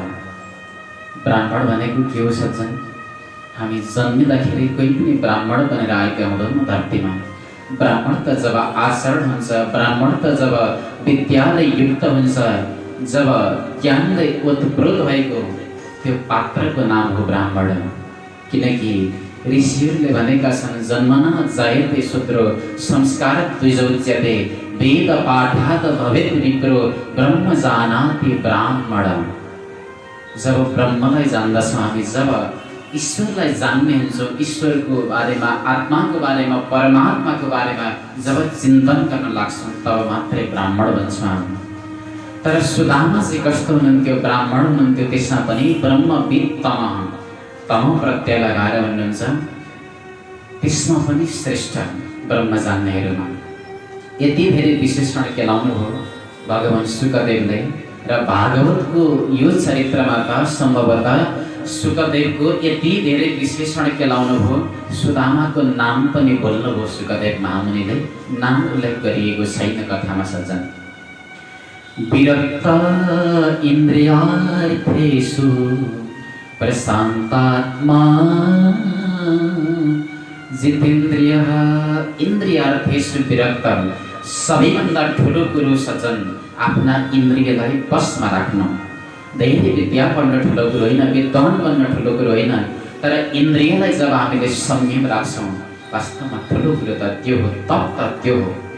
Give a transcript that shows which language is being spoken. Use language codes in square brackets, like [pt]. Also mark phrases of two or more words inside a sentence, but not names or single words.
[ne] ब्राह्मण भनेको के हो सज्जन? हामी जन्मिँदाखेरि कोही पनि ब्राह्मण बनेर आएका हुँदैनौँ धरतीमा। ब्राह्मण त जब आचरण हुन्छ, ब्राह्मण त जब विद्यालय युक्त हुन्छ, जब ज्ञानले ओतप्रोत भएको त्यो पात्रको नाम हो ब्राह्मण। किनकि ऋषिहरूले भनेका छन्, [sa] जन्मना जायते शूद्रो संस्कारात् द्विजोच्यते वेद पाठात् भवेत् विप्रो ब्रह्म जानाति ब्राह्मण। [ne] जब ब्रह्मलाई जान्दछौँ हामी, जब ईश्वरलाई जान्ने हुन्छौँ, ईश्वरको बारेमा, आत्माको बारेमा, परमात्माको बारेमा जब चिन्तन गर्न लाग्छौँ, तब मात्रै ब्राह्मण बन्छौँ हामी। तर सुदामा चाहिँ कस्तो हुनुहुन्थ्यो? ब्राह्मण हुनुहुन्थ्यो, त्यसमा पनि ब्रह्मवित्तम, तम प्रत्यय लगाएर भन्नुहुन्छ, त्यसमा पनि श्रेष्ठ ब्रह्म जान्नेहरूमा। यति धेरै विशेषण केलाउनु हो भगवान सुकदेवले। र भागवतको यो चरित्रमा त सम्भवतः सुकदेवको यति धेरै विशेषण केलाउनु हो, सुदामाको नाम पनि बोल्नुभयो सुकदेव महामुनिले। नाम उल्लेख गरिएको छैन कथामा सज्जन। [sa] विरक्त इन्द्रियार्थेषु प्रशान्तात्मा जितेन्द्रियः। इन्द्रियार्थेषु विरक्त, [ne] सबैभन्दा ठुलो कुरो सज्जन आफ्ना इन्द्रियलाई बसमा राख्नु। धेरै विद्या पढ्न ठुलो कुरो होइन, विद्वान बन्न ठुलो कुरो होइन, तर इन्द्रियलाई जब हामीले संयम राख्छौँ, वास्तवमा ठुलो कुरो त त्यो हो, तप त त्यो हो।